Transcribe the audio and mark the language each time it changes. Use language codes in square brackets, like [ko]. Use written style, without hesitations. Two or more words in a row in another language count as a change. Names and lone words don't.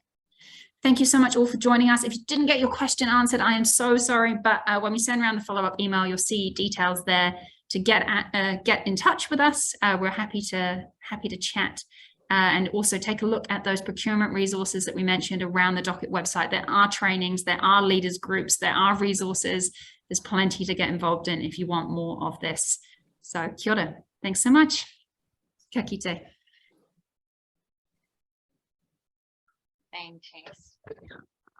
[en] Thank you so much all for joining us. If you didn't get your question answered, I am so sorry, but when we send around the follow-up email, you'll see details there to get in touch with us. We're happy to chat. and also take a look at those procurement resources that we mentioned around the Docket website. There are trainings, there are leaders groups, there are resources. There's plenty to get involved in if you want more of this. [mi] So kia ora. [en] Thanks so much. [mi] Kia kite. [en] Thanks.